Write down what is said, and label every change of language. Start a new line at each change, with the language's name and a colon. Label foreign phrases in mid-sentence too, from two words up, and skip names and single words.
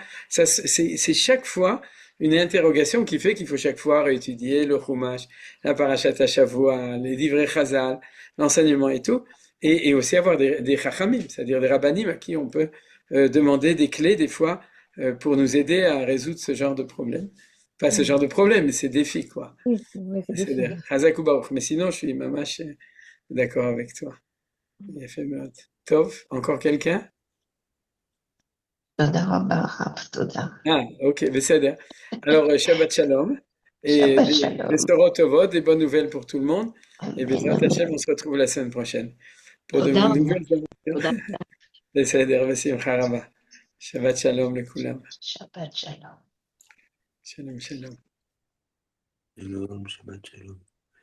French: C'est chaque fois une interrogation qui fait qu'il faut chaque fois réétudier le Chumash, la
Hebrew: פרשת השבוע,
French: les
Hebrew: דברי חז"ל,
French: l'enseignement et tout, et aussi avoir des Chachamim, c'est-à-dire des Rabbanim à qui on peut demander des clés des fois pour nous aider à résoudre ce genre de problème. Pas ce genre de problème, mais ces défis, quoi. Oui, c'est C'est difficile. des Chazak ou Baruch. Mais sinon, je suis mamash d'accord avec toi. Il a fait mal. Tov, encore quelqu'un?
Hebrew: תודה רבה, הרב, תודה.
French: Ah, ok, בסדר. Alors,
Hebrew: שבת שלום.
French: Et
Hebrew: שבת
French: des
Hebrew: שלום. בשורות טובות,
French: des bonnes nouvelles pour tout le monde. Et
Hebrew: בעזרת השם,
French: on se retrouve la semaine prochaine. Pour de
Hebrew: תודה רבה.
French: nouvelles aventures.
Hebrew: תודה. בסדר, בשמחה רבה. שבת שלום לכולם. שבת שלום. שלום, שלום. שלום, שבת שלום.